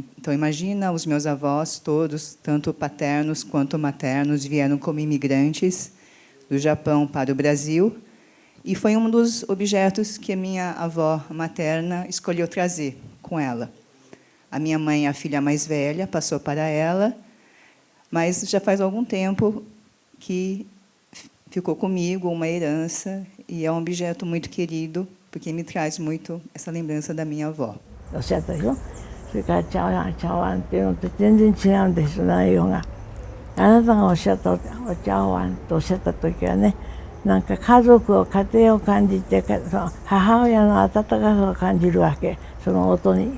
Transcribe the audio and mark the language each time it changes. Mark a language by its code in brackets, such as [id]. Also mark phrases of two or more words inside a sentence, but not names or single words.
[pt] Então, imagina, os meus avós todos, tanto paternos quanto maternos, vieram como imigrantes do Japão para o Brasil, e foi um dos objetos que a minha avó materna escolheu trazer com ela. A minha mãe, a filha mais velha, passou para ela, mas já faz algum tempo que ficou comigo, uma herança, e é um objeto muito querido, porque me traz muito essa lembrança da minha avó. [ja] それから茶碗っていうのと全然違うんです、内容が。あなたがおっしゃったお茶碗とおっしゃった時はね、なんか家族を、家庭を感じて、その母親の温かさを感じるわけ、その音に。